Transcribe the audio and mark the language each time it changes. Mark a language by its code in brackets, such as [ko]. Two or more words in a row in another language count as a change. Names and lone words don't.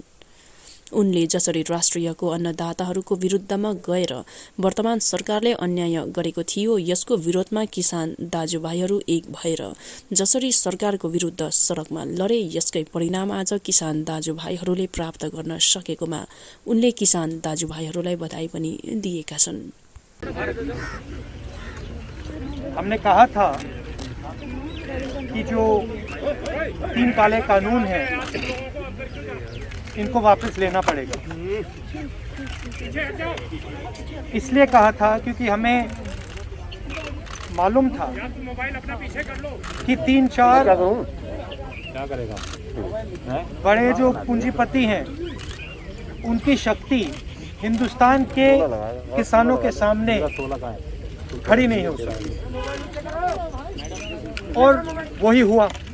[ne] उनले जसरी राष्ट्रियको अन्नदाताहरूको विरुद्धमा गएर वर्तमान सरकारले अन्याय गरेको थियो, यसको विरोधमा किसान दाजुभाइहरू एक भएर जसरी सरकारको विरुद्ध सडकमा लडे, यसकै परिणाम आज किसान दाजुभाइहरूले प्राप्त गर्न सकेकोमा उनले किसान दाजुभाइहरूलाई बधाई पनि दिएका छन्। [hi] हमने कहा था कि जो 3 काले कानून हैं इनको वापस लेना पड़ेगा। इसलिए कहा था क्योंकि हमें मालूम था कि 3-4 बड़े जो पूंजीपति हैं उनकी शक्ति हिंदुस्तान के किसानों के सामने खड़ी नहीं हो सकती, और वही हुआ।